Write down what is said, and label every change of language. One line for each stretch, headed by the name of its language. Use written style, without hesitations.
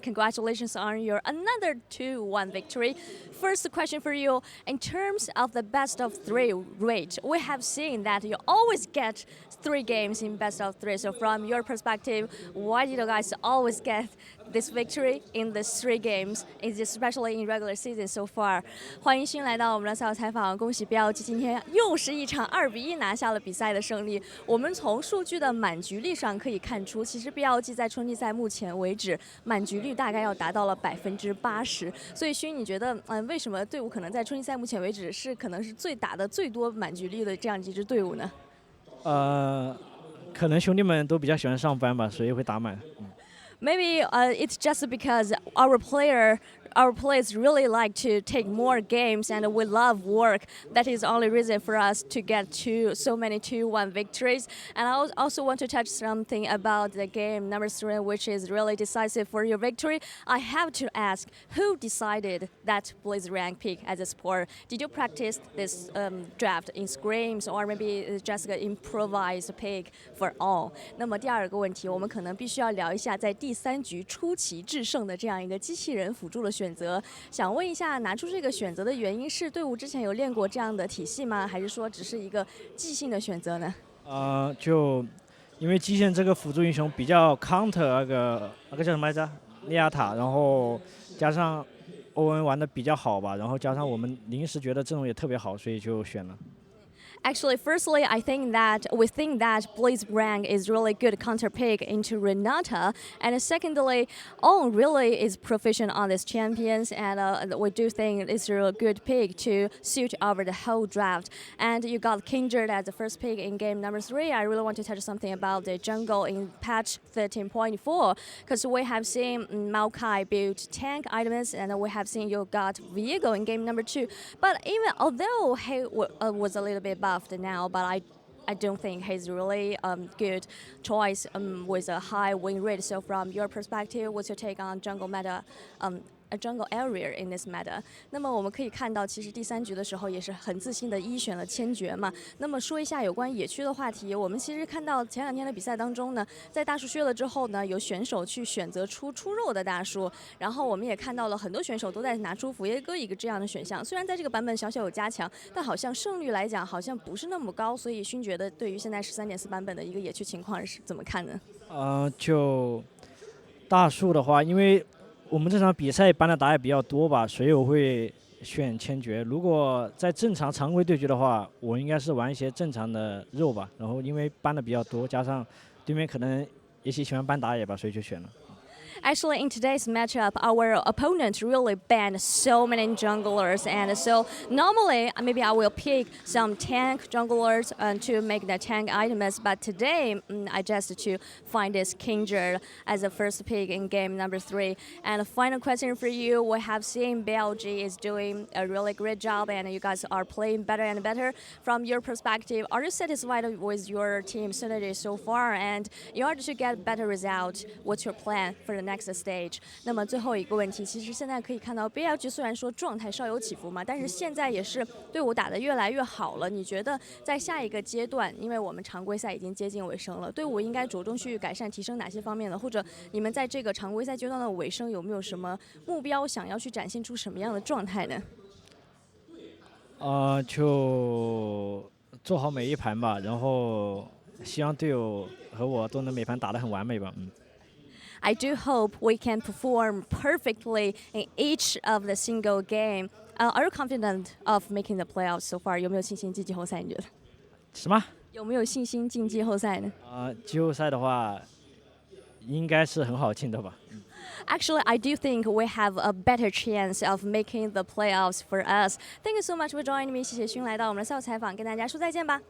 English: Congratulations on your another 2-1 victory. First question for you, in terms of the best of 3 rate, we have seen that you always get 3 games in best of 3. So from your perspective, why did you guys always get this victory in the 3 games, especially in regular season so far?
Chinese: 欢迎新来到我们的赛后采访，恭喜 BLG 今天又是一场2-1拿下了比赛的胜利。我们从数据的满局率上可以看出，其实 BLG 在春季赛目前为止满局率大概要达到了80%。所以勋，你觉得为什么队伍可能在春季赛目前为止是可能是打的最多满局率的这样一支队伍呢？可能兄弟们都比较喜欢上班吧，所以会打满。
English: Maybe it's just because our players really like to take more games and we love work. That is the only reason for us to get so many 2-1 victories. And I also want to touch something about the game number 3, which is really decisive for your victory. I have to ask, who decided that Blaze rank pick as a sport? Did you practice this draft in scrims, or maybe it's just an improvised pick for all?
Chinese: 那么第二个问题，我们可能必须要聊一下在第3局出奇制胜的这样一个机器人辅助的选择。想问一下，拿出这个选择的原因是队伍之前有练过这样的体系吗？还是说只是一个即兴的选择呢？就因为机器人这个辅助英雄比较 counter 那个叫什么来着？利亚塔，然后加上欧文玩的比较好吧，然后加上我们临时觉得阵容也特别好，所以就选了。
English: Actually, firstly, we think that Blaze rank is really good counter pick into Renata, and secondly, Owen really is proficient on these champions, and we do think it's a really good pick to suit over the whole draft. And you got Kindred as the first pick in game number 3. I really want to touch something about the jungle in patch 13.4, because we have seen Maokai build tank items, and we have seen you got Viego in game number 2. But even although he was a little bit buffed now, but I don't think he's really good choice with a high win rate. So from your perspective, what's your take on jungle meta? A jungle area in this meta.
Chinese: 那么我们可以看到，其实第3局的时候也是很自信的选了千珏嘛。那么说一下有关野区的话题，我们其实看到前2天的比赛当中呢，在大树削了之后呢，有选手去选择出肉的大树，然后我们也看到了很多选手都在拿出佛耶哥一个这样的选项。虽然在这个版本小有加强，但好像胜率来讲好像不是那么高。所以勋觉得对于现在13.4版本的一个野区情况是怎么看呢？就大树的话，因为我们这场比赛班的打也比较多吧，所以我会选千珏。如果在正常常规对局的话，我应该是玩一些正常的肉吧。然后因为班的比较多，加上对面可能也喜欢班打野吧，所以就选了。
English: Actually, in today's matchup, our opponent really banned so many junglers, and so normally maybe I will pick some tank junglers to make the tank items, but today I just to find this Kindred as the first pick in game number 3. And the final question for you, we have seen BLG is doing a really great job, and you guys are playing better and better. From your perspective, are you satisfied with your team synergy so far? And in order to get better result, what's your plan for the next stage?
Chinese: 那么最后一个问题，其实现在可以看到 BLG 虽然说状态稍有起伏嘛，但是现在也是队伍打得越来越好了。你觉得在下一个阶段，因为我们常规赛已经接近尾声了，队伍应该着重去改善提升哪些方面呢？或者你们在这个常规赛阶段的尾声有没有什么目标，想要去展现出什么样的状态呢？就做好每一盘吧，然后希望队友和我都能每盘打得很完美吧。
English: I do hope we can perform perfectly in each of the single game. Are you confident of making the playoffs so far?
Chinese: 有没有信心进季后赛？你觉得？什么？有没有信心进季后赛呢？季后赛的话，应该是很好进的吧。
English: Actually, I do think we have a better chance of making the playoffs for us. Thank you so much for joining me.
Chinese: 谢谢勋来到我们的赛后采访，跟大家说再见吧。